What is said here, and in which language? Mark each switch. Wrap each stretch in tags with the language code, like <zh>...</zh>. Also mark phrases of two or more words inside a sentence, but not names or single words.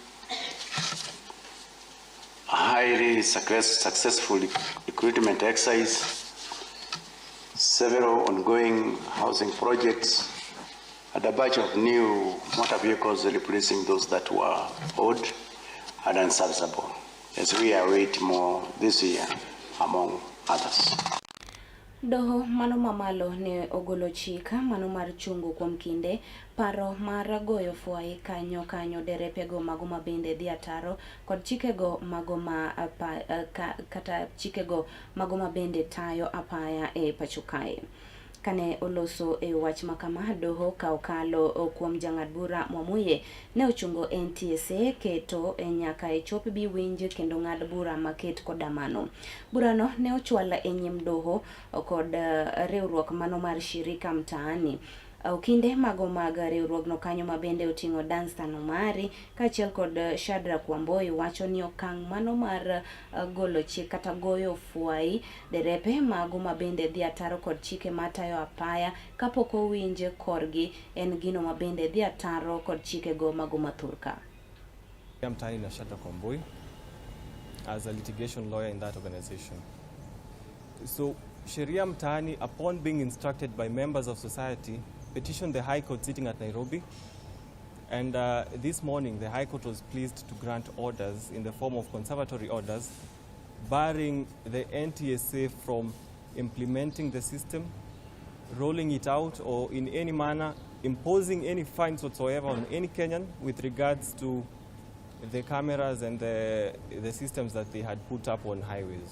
<en>a highly successful recruitment exercise, several ongoing housing projects, and a batch of new motor vehicles replacing those that were old and unserviceable, as we await more this year, among others.</en> <luo>Doho mano mamalo ne ogolo chika mano mar chungo kuom kinde paro mar goyo fuai kanyo derepego mago ma bende dhi ataro kod chikego mago ma kata chikego mago ma bende tayo apaya e Pacho kae. Kane oloso e wach makama, doho ka okalo kuom jang'ad bura Mwamuye ne ochungo NTSA keto nyaka e chop bi winj kendo ng'ad bura maket koda mano. Burano ne ochwal e nyim doho kod riwruok mano mar</luo> <sw>shirika mtaani.</sw> <luo>Okinde mago mag riwruogno kanyo ma bende oting'o Danstan Omari kaachiel kod Shadrack Wamboi wacho ni okang' mano mar golo chik kata goyo fuai derepe mago ma bende dhi ataro kod chike matayo apaya kapok owinje korgi en gino ma bende dhi ataro kod chikego mago mathurka.</luo> <en>I'm Tiny Shadrack Wamboi as a litigation lawyer in that organization. So Sheria Mtaani, upon being instructed by members of society, petitioned the High Court sitting at Nairobi, and this morning the High Court was pleased to grant orders in the form of conservatory orders barring the NTSA from implementing the system, rolling it out, or in any manner imposing any fines whatsoever on any Kenyan with regards to the cameras and the systems that they had put up on highways.</en>